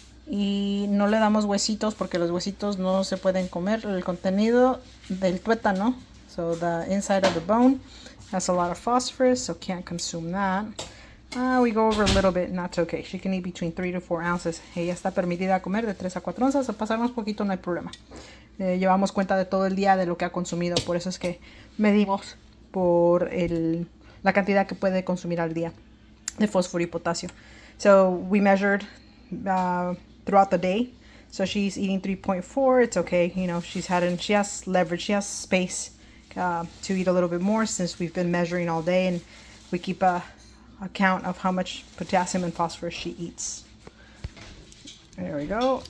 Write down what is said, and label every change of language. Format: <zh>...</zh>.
<es>Y no le damos huesitos porque los huesitos no se pueden comer. El contenido del tuétano,</es> <en>so the inside of the bone, has a lot of phosphorus, so can't consume that. We go over a little bit, and that's okay. She can eat between 3 to 4 ounces.</en> <es>Ella está permitida comer de 3 a 4 onzas. A pasarnos poquito no hay problema. Llevamos cuenta de todo el día de lo que ha consumido. Por eso es que medimos por la cantidad que puede consumir al día de fósforo y potasio.</es> <en>So we measured throughout the day. So she's eating 3.4. It's okay. You know, she has leverage. She has space to eat a little bit more, since we've been measuring all day, and we keep a count of how much potassium and phosphorus she eats. There we go.</en>